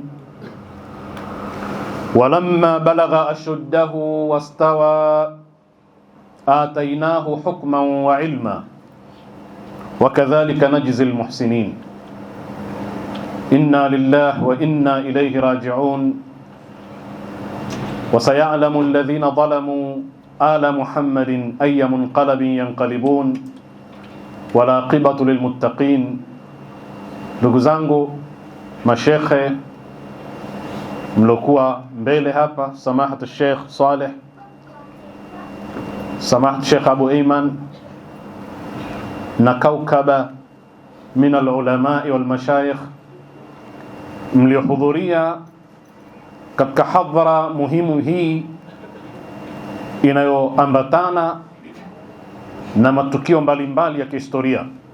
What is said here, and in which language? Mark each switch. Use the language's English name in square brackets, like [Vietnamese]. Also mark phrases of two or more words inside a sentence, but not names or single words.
[Arabic] ولما بلغ أشده واستوى آتيناه حكما وعلما وكذلك نجزي المحسنين. إنا لله وإنا إليه راجعون. وسيعلم الذين ظلموا آل محمد أي منقلب ينقلبون والعاقبة للمتقين. [Swahili] Ndugu zangu mashekhe mlokuwa mbele hapa, samahat Sheikh Saleh, samahat Sheikh Abu Ayman na [Arabic] كوكبة من العلماء والمشايخ [Swahili] mliohudhuria katika hadhara muhimu hii inayoambatana na matukio mbalimbali ya kihistoria.